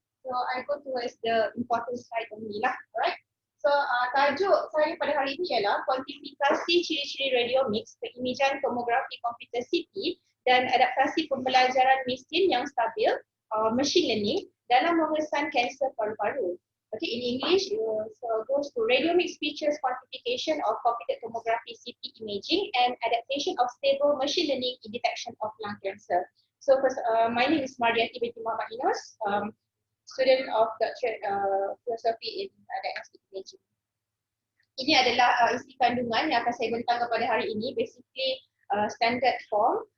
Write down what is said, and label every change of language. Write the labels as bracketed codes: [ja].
[en] So I go towards the important slide only lah, alright. [ms] So tajuk saya pada hari ini ialah kuantifikasi ciri-ciri radiomix, pengimejan tomografi komputer CT dan adaptasi pembelajaran mesin yang stabil, [en] machine learning [ms] dalam memesan kanser paru-paru. [en] Okay, in English, so goes to radiomix features quantification of computed tomography CT imaging and adaptation of stable machine learning in detection of lung cancer. So first, my name is Mardiati binti Muhammad Inos. Student of Doctorate Philosophy in Diagnostic Imaging. [ms] Ini adalah isi kandungan yang akan saya bentangkan pada hari ini. [en] Basically standard form.